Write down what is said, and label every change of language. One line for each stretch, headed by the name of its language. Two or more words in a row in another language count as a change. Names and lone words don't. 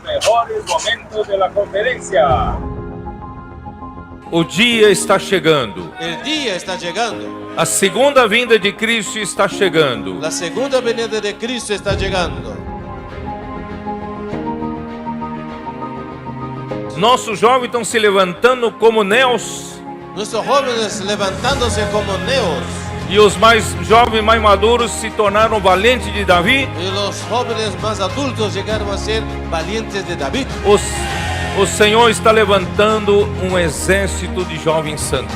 Spanish: mejores momentos de la conferencia.
Portuguese: O dia está chegando.
Spanish: El día está llegando.
Portuguese: A segunda vinda de Cristo está chegando.
Spanish: La segunda venida de Cristo está llegando.
Portuguese: Nossos jovens estão se levantando como neos.
Spanish: Nuestros jóvenes levantándose como neos.
Portuguese: E os mais jovens, mais maduros, se tornaram valentes de Davi.
Spanish: Y los jóvenes más adultos llegaron a ser valientes de David.
Portuguese: O Senhor está levantando um exército de jovens santos.